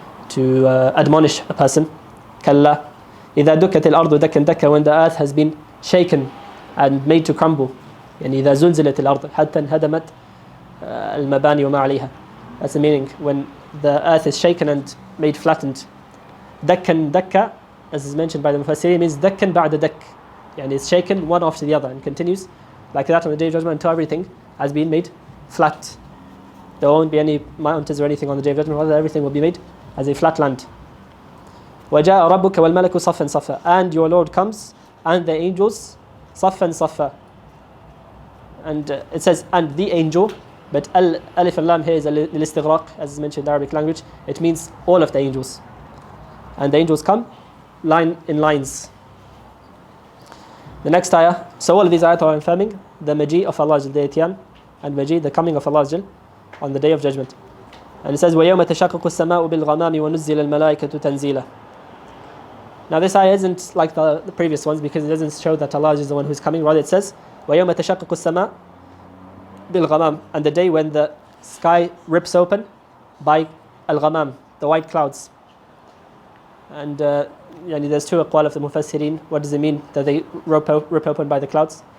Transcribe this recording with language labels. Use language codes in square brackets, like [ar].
[en] to admonish a person. [ar] كلا إذا دكت الأرض دكا دكا, [en] when the earth has been shaken and made to crumble. [ar] يعني إذا زلزلت الأرض حتى انهدمت المباني وما عليها. [en] That's the meaning, when the earth is shaken and made flattened. [ar] دكا دكا, [en] as is mentioned by the Mufassirin, means [ar] دكا بعد دك. [en] يعني it's shaken one after the other and continues like that on the Day of Judgment until everything has been made flat. There won't be any mountains or anything on the Day of Judgment, rather everything will be made as a flat land. [ar] وَجَاءَ رَبُّكَ وَالْمَلَكُ صَفًّا صَفًّا, [en] and your Lord comes and the angels [ar] صَفًّا صَفًّا. [en] And it says and the angel, but alif and lam here is al-istighraq, as is mentioned in the Arabic language. It means all of the angels. And the angels come line in lines. The next ayah, so all of these ayat are affirming the maji of Allah the Ityan, and maji, the coming of Allah on the Day of Judgment. And it says وَيَوْمَ تَشَقَّقُ السَّمَاءُ بِالْغَمَامِ وَنُزِّلَ الْمَلَائِكَةُ تَنزِيلًا. Now this ayah isn't like the previous ones because it doesn't show that Allah is the one who's coming. Rather it says [ar] وَيَوْمَ تَشَقَّقُ السَّمَاءُ بِالْغَمَامِ, [en] and the day when the sky rips open by al-ghamam, the white clouds. And there's two aqwal of the Mufassirin. What does it mean that they rip open by the clouds?